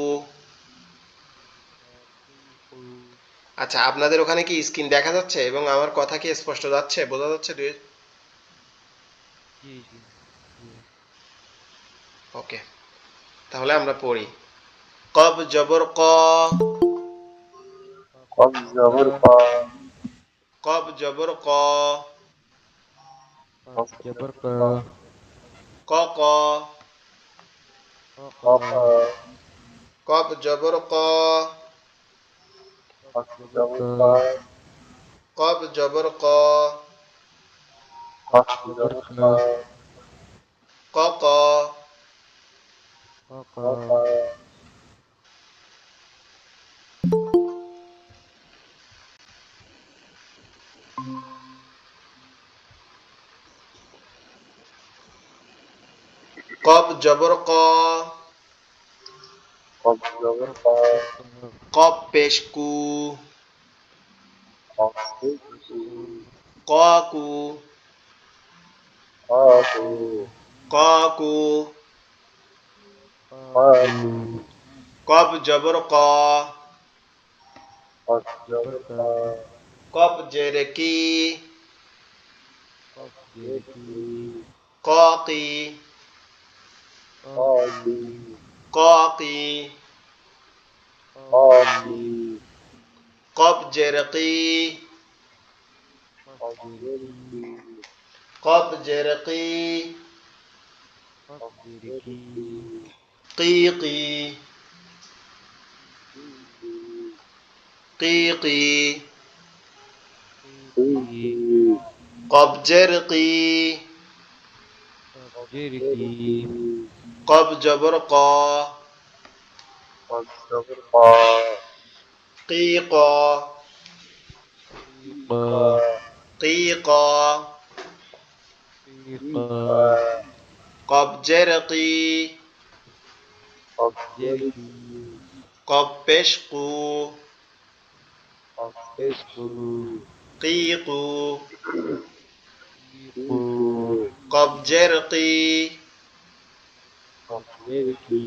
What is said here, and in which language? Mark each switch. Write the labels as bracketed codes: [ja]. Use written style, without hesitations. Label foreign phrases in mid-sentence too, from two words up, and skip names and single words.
[bn] আচ্ছা, আপনাদের ওখানে কি স্ক্রিন দেখা যাচ্ছে এবং আমার কথা কি স্পষ্ট যাচ্ছে, বোঝা যাচ্ছে? ওকে, তাহলে আমরা পড়ি। [ar] قاف زبر قا, قف زبر قا قاف زبر قا, قف جبر قا قا قا, قا قاف زبر قا, قف جبر قا قاف زبر قا, قف جبر قا قا قا, قا قاف زبر قا, قف جبر قا قاف پیش قو, قف قا قو, قاقو قا قو, قاقو قاف زبر قا, قف جبر قا قاف زیر قی, قف جركي قا قی, قاقي قا قی, قاقي قاف زیر قی, قف جركي قاف زیر قی, قف جركي قی قی، قی قی، قاف زیر قی, قف جركي قاف زبر قا, قف جبر قا قی قا, قا قی قا, قا قاف زیر قی, Kafjeriku. قاف پیش قو Kafesku. قی قو Kiku. قاف زیر قی Kafjeriki.